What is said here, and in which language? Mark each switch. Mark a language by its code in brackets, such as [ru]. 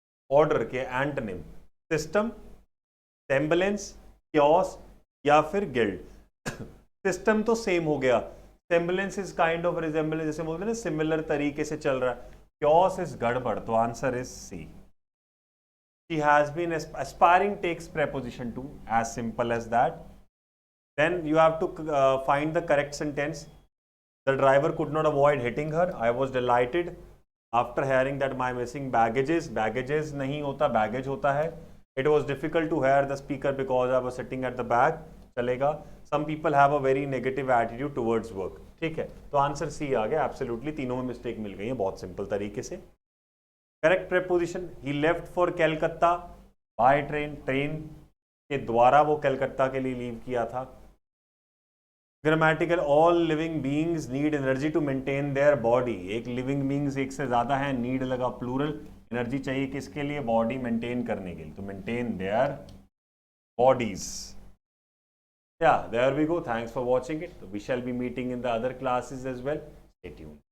[hi] Order के antonym system, semblance, chaos या फिर गिल्ड। सिस्टम तो सेम हो गया, semblance is kind of resemblance, जैसे बोलते हैं ना सिमिलर तरीके से चल रहा है। क्योस इज गड़बड़, तो answer is C. [en] She has been aspiring takes preposition to, as simple as that. Then you have to find the correct sentence. The driver could not avoid hitting her. I was delighted after hearing that my missing baggages, baggages [hi] नहीं होता, baggage होता है. [en] It was difficult to hear the speaker because I was sitting at the back. [hi] चलेगा. [en] Some people have a very negative attitude towards work. [hi] ठीक है, तो answer C आ गया absolutely. तीनों में मिस्टेक मिल गई है बहुत सिंपल तरीके से। Correct preposition, [en] he left for Calcutta by train, [hi] train के द्वारा वो कलकत्ता के लिए लीव किया था। [en] Grammatical, all living beings need energy to maintain their body. [hi] एक लिविंग बीइंग्स एक से ज्यादा है, नीड लगा प्लूरल, एनर्जी चाहिए किसके लिए? बॉडी मेंटेन करने के लिए, तो maintain their bodies. [en] Yeah, there we go. Thanks for watching it. We shall be meeting in the other classes as well. Stay tuned.